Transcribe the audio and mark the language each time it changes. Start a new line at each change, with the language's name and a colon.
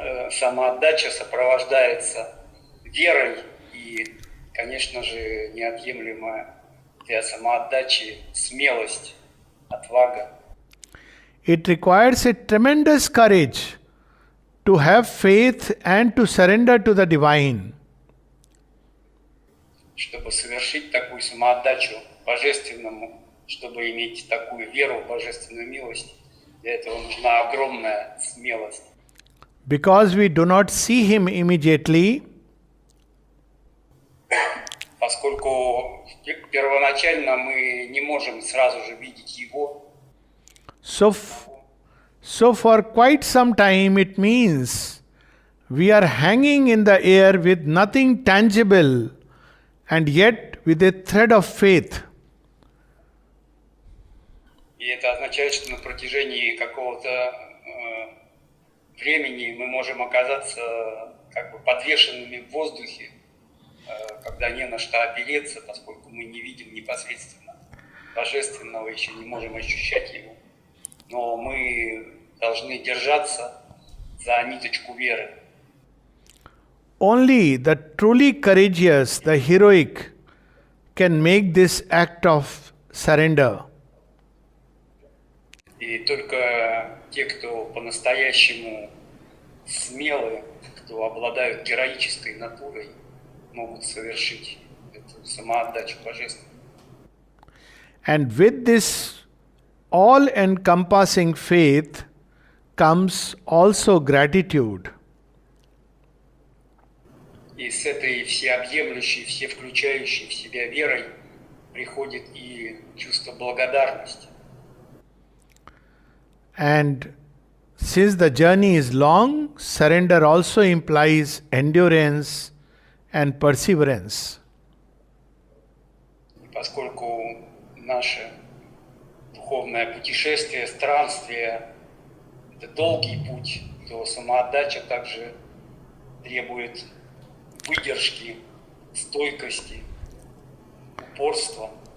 Russian: Самоотдача сопровождается верой и, конечно же, неотъемлемая для самоотдачи смелость, отвага.
English: It requires a tremendous courage to have faith and to surrender to the divine.
Russian: Чтобы совершить такую самоотдачу Божественному, чтобы иметь такую веру в Божественную милость, для этого нужна огромная смелость.
English: Because we do not see him immediately,
Russian: Поскольку первоначально мы не можем сразу же видеть его,
English: so for quite some time it means we are hanging in the air with nothing tangible and yet with a thread of faith.
Russian: и это означает, что на протяжении какого-то времени мы можем оказаться как бы подвешенными в воздухе, когда не на что опереться, поскольку мы не видим непосредственно Божественного, еще не можем ощущать его. Но мы должны держаться за ниточку веры.
English: Only the truly courageous, the heroic, can make this act of surrender.
Russian: И только те, кто по-настоящему смелы, кто обладают героической натурой, могут совершить эту самоотдачу Божественному.
English: And with this all-encompassing faith comes also gratitude.
Russian: И с этой всеобъемлющей, всевключающей в себя верой приходит и чувство благодарности.
English: And since the journey is long, surrender also implies endurance and perseverance.
Russian: И поскольку наше духовное путешествие, странствие – это долгий путь, то самоотдача также требует выдержки, стойкости, упорства.